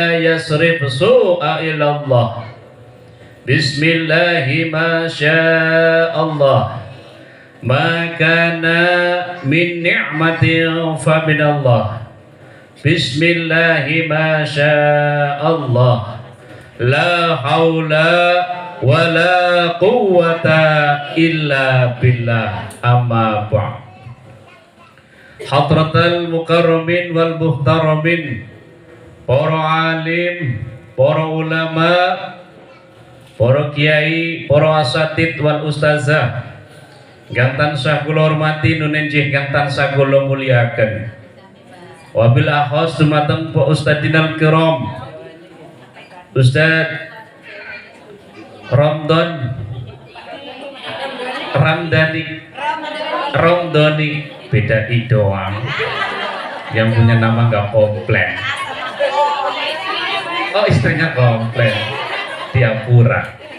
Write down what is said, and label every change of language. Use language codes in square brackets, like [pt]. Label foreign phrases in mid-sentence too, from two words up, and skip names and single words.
[ar] يصرف سوء إلا الله بسم الله ما شاء الله ما كان من نعمة فمن الله بسم الله ما شاء الله لا حول ولا قوة إلا بالله أما بعد حضرات المكرمين والمحترمين, [jv] para alim, para ulama, para kiai, para [ar] الأساتيذ والأستاذة, [jv] kang tansah kula hormati nun enjih kang tansah kula mulyakaken. [ar] وبالأخص [jv] dumateng Pak [ar] أستاذنا الكرام, [id] Ustaz Ramdhani beda doang, yang punya nama nggak komplain. Oh, istrinya komplain, Diapura.